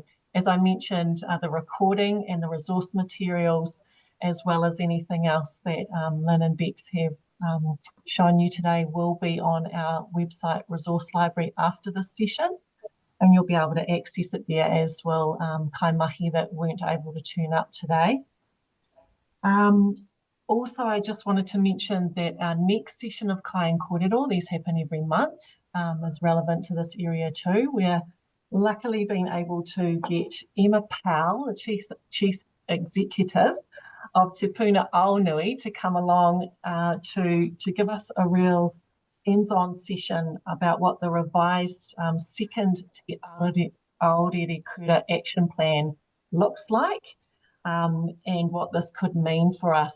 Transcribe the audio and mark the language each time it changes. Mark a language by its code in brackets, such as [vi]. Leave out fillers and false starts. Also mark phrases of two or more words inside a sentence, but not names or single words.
[en] As I mentioned, the recording and the resource materials, as well as anything else that Lynn and Bex have shown you today, will be on our website resource library after this session, and you'll be able to access it there, as will [mi] kai mahi [en] that weren't able to turn up today. Also, I just wanted to mention that our next session of Kai and Kōrero, these happen every month, is relevant to this area too. We're luckily been able to get Emma Powell, the Chief Executive of Te Puna Aonui, to come along to give us a real hands-on session about what the revised second Te Aorere Kura action plan looks like, and what this could mean for us.